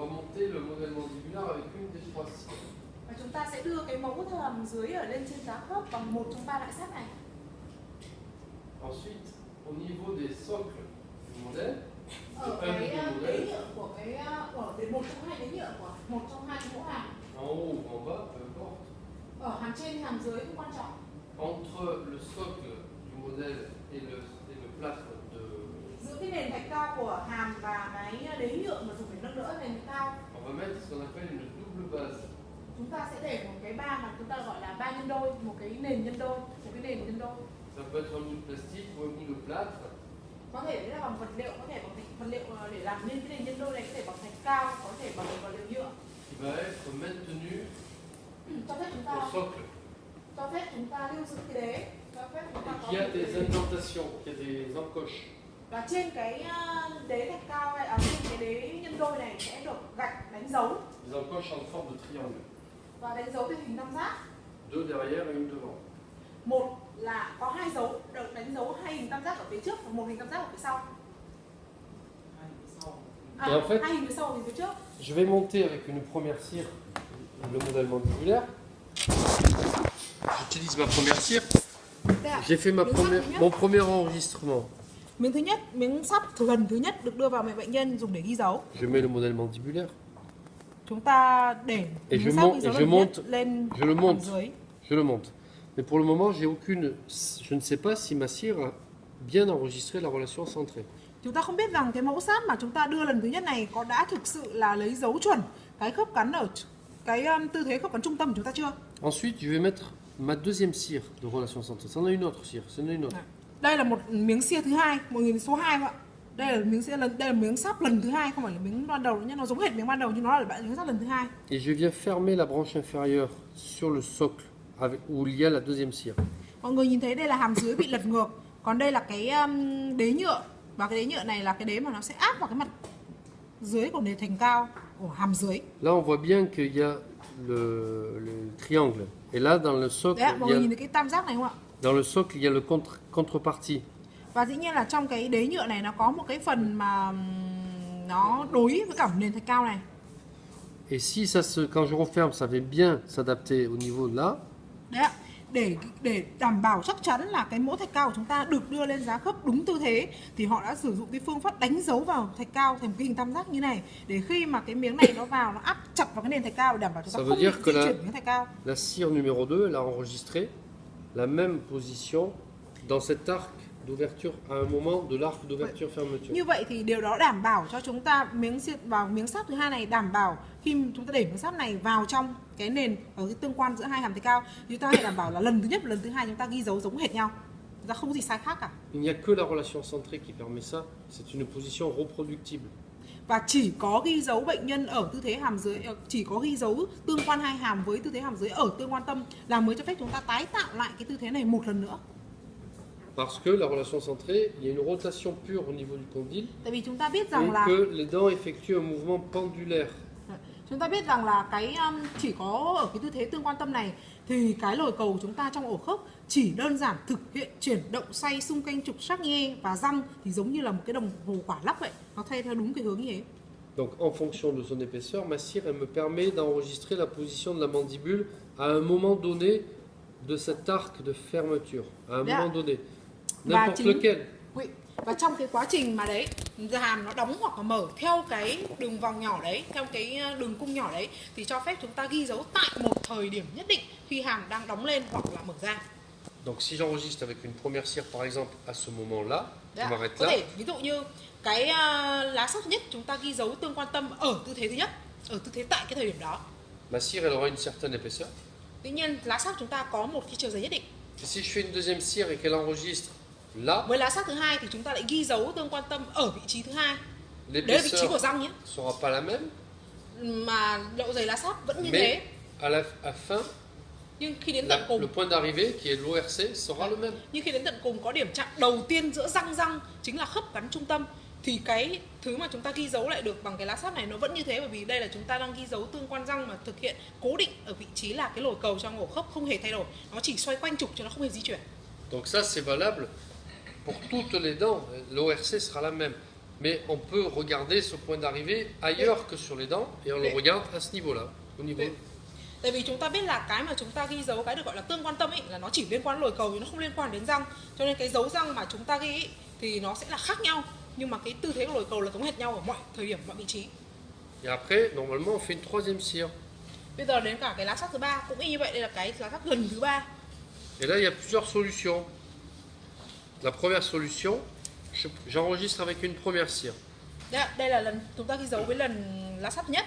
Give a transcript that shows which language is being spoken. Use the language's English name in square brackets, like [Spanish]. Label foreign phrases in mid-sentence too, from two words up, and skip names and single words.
[French] monter le modèle mandibulaire avec une des trois cires. [Vietnamese] Và chúng ta sẽ đưa cái mẫu hàm dưới ở lên trên giá khớp bằng một trong ba loại sáp này. [French] Ensuite, au niveau des socles du modèle, [Vietnamese] Ở cái đế nhựa của một trong hai đế nhựa của một trong hai mẫu hàm. [French] en haut ou en bas, peu importe, [Vietnamese] Ở hàm trên hàm dưới cũng quan trọng. [French] entre le socle du modèle et le plâtre de... [Vietnamese] Giữa cái nền thạch cao của hàm và cái đế nhựa mà dùng để nâng đỡ nền thạch cao, [French] On va mettre ce qu'on appelle une double base. [Vietnamese] chúng ta sẽ để một cái ba mà chúng ta gọi là ba nhân đôi, một cái nền nhân đôi, một cái nền nhân đôi. [French] Ça peut être un bout de plastique ou un bout de plâtre. [Vietnamese] Có thể là bằng vật liệu, có thể bằng vật liệu để làm nên cái nền nhân đôi này, có thể bằng thạch cao, có thể bằng vật liệu nhựa. [French] Qui va être maintenu [Vietnamese] Cho phép chúng [French] au [Vietnamese] ta lưu giữ cái đế, cho phép chúng ta [French] et [Vietnamese] có [French] qui a [Vietnamese] một [French] des [Vietnamese] cái [French] indentations, qui a des encoches. [Vietnamese] và trên cái đế thạch cao này, trên cái đế nhân đôi này sẽ được gạch đánh dấu [French] Des encoches en forme de triangle. [Vietnamese] và đánh dấu theo hình tam giác. [French] Deux derrière et une devant. [Vietnamese] Một là có hai dấu được đánh dấu hai hình tam giác ở phía trước và một hình tam giác ở phía sau. [French] Et en fait, [Vietnamese] hai hình phía sau, hình phía trước. [French] je vais monter avec une première cire le modèle mandibulaire. J'utilise ma première cire. J'ai fait mon premier enregistrement. [Vietnamese] Miếng thứ nhất, miếng sắt gần thứ nhất được đưa vào bệnh nhân dùng để ghi dấu. [French] Je mets le modèle mandibulaire. [Vietnamese] Chúng ta để miếng sắt ghi dấu lần nhất lên hàm dưới. [French] Je le monte. Mais pour le moment, je ne sais pas si ma cire a bien enregistré la relation centrée. [Vietnamese] Chúng ta không biết rằng cái mẫu sáp mà chúng ta đưa lần thứ nhất này có đã thực sự là lấy dấu chuẩn cái khớp cắn ở cái tư thế khớp cắn trung tâm của chúng ta chưa? [French] Ensuite, je vais mettre ma deuxième cire de relation centrée. C'en a une autre cire, c'en a une autre. [Vietnamese] Đây là một miếng cire thứ hai, một nghìn số 2 ạ. Đây là miếng sáp lần thứ hai, không phải là miếng ban đầu nhé, nó giống hệt miếng ban đầu nhưng nó là miếng sáp lần thứ hai. [French] Et je viens fermer la branche inférieure sur le socle où il y a la deuxième cire. [Vietnamese] Mọi người nhìn thấy đây là hàm dưới bị lật ngược, còn đây là cái đế nhựa, và cái đế nhựa này là cái đế mà nó sẽ áp vào cái mặt dưới của nền thành cao của hàm dưới. [French] Là, on voit bien qu'il y a le triangle. Et là, dans le socle, [Vietnamese] Đấy, mọi người nhìn thấy cái tam giác này không ạ? [French] dans le socle, il y a le contrepartie. [Vietnamese] Và dĩ nhiên là trong cái đế nhựa này nó có một cái phần mà nó đối với cả nền thạch cao này. [French] Et si quand je referme, ça va bien s'adapter au niveau de là. [Vietnamese] Đấy ạ, để đảm bảo chắc chắn là cái mẫu thạch cao của chúng ta được đưa lên giá khớp đúng tư thế thì họ đã sử dụng cái phương pháp đánh dấu vào thạch cao thành một cái hình tam giác như này, để khi mà cái miếng này nó vào, nó áp chặt vào cái nền thạch cao để đảm bảo chúng ta không bị di chuyển miếng thạch cao. [French] La cire numéro 2, elle a enregistré la même position dans cet arc d'ouverture à un moment de l'arc d'ouverture fermeture. [Vietnamese] Như vậy thì điều đó đảm bảo cho chúng ta miếng sáp thứ hai này, đảm bảo khi chúng ta để miếng sáp này vào trong cái nền ở cái tương quan giữa hai hàm thạch cao, chúng ta hãy đảm bảo là lần thứ nhất và lần thứ hai chúng ta ghi dấu giống hệt nhau, chúng ta không có gì sai khác cả. [French] Il n'y a que la relation centrée qui permet ça. C'est une position reproductible. [Vietnamese] Và chỉ có ghi dấu bệnh nhân ở tư thế hàm dưới, chỉ có ghi dấu tương quan hai hàm với tư thế hàm dưới ở tương quan tâm là mới cho phép chúng ta tái tạo lại cái tư thế này một lần nữa. [French] Parce que la relation centrée, il y a une rotation pure au niveau du condyle [Vietnamese] Tại vì chúng ta biết [French] et [Vietnamese] rằng là [French] que les dents effectuent un mouvement pendulaire. [Vietnamese] chúng ta biết rằng là cái chỉ có ở cái tư thế tương quan tâm này thì cái lồi cầu của chúng ta trong ổ khớp chỉ đơn giản thực hiện chuyển động xoay xung quanh trục Charnier và răng thì giống như là một cái đồng hồ quả lắc vậy, nó thay theo đúng cái hướng như thế. [French] Donc en fonction de son épaisseur, ma cire elle me permet d'enregistrer la position de la mandibule à un moment donné de cet arc de fermeture, à un moment donné. N'importe lequel. [Vietnamese] Và trong cái quá trình mà đấy hàm nó đóng hoặc là mở theo cái đường vòng nhỏ đấy, theo cái đường cung nhỏ đấy thì cho phép chúng ta ghi dấu tại một thời điểm nhất định khi hàm đang đóng lên hoặc là mở ra. [French] Donc si j'enregistre avec une première cire par exemple à ce moment-là, je m'arrête [Vietnamese] Có [French] là. [Vietnamese] thể ví dụ như cái lá sáp thứ nhất chúng ta ghi dấu tương quan tâm ở tư thế thứ nhất, ở tư thế tại cái thời điểm đó. [French] Ma cire elle aura une certaine épaisseur. [Vietnamese] Tuy nhiên lá sáp chúng ta có một cái chiều dài nhất định. [French] Et si je fais une deuxième cire et qu'elle enregistre là, [Vietnamese] Với lá sáp thứ hai thì chúng ta lại ghi dấu tương quan tâm ở vị trí thứ hai. Đấy là vị trí của răng nhé. [French] sera pas la même. [Vietnamese] Mà độ dày lá sáp vẫn như [French] Mais [Vietnamese] thế. [French] à fin, [Vietnamese] Nhưng khi đến tận cùng, [French] le point d'arrivée qui est l'ORC sera le même. nhưng khi đến tận cùng có điểm chạm đầu tiên giữa răng chính là khớp cắn trung tâm thì cái thứ mà chúng ta ghi dấu lại được bằng cái lá sáp này nó vẫn như thế, bởi vì đây là chúng ta đang ghi dấu tương quan răng mà thực hiện cố định ở vị trí là cái lồi cầu trong ổ khớp không hề thay đổi, nó chỉ xoay quanh trục chứ nó không hề di chuyển. Donc ça c'est valable pour toutes les dents. L'ORC sera la même. Mais on peut regarder ce point d'arrivée ailleurs que sur les dents et on le regarde à ce niveau-là, au niveau. [Vietnamese] Tại vì chúng ta biết là cái mà chúng ta ghi dấu cái được gọi là tương quan tâm ấy là nó chỉ liên quan đến lồi cầu, nó không liên quan đến răng. Cho nên cái dấu răng mà chúng ta ghi ấy, thì nó sẽ là khác nhau, nhưng mà cái tư thế của lồi cầu là giống hệt nhau ở mọi thời điểm, mọi vị trí. [French] Et après, normalement, on fait une troisième cire. [Vietnamese] Bây giờ đến cả cái lá sắt thứ ba cũng y như vậy, đây là cái lá sắt gần thứ ba. [French] Et là, il y a plusieurs solutions. La première solution, j'enregistre avec une première cire. [Vietnamese] Đây là lần chúng ta ghi dấu với lần lá sắt nhất.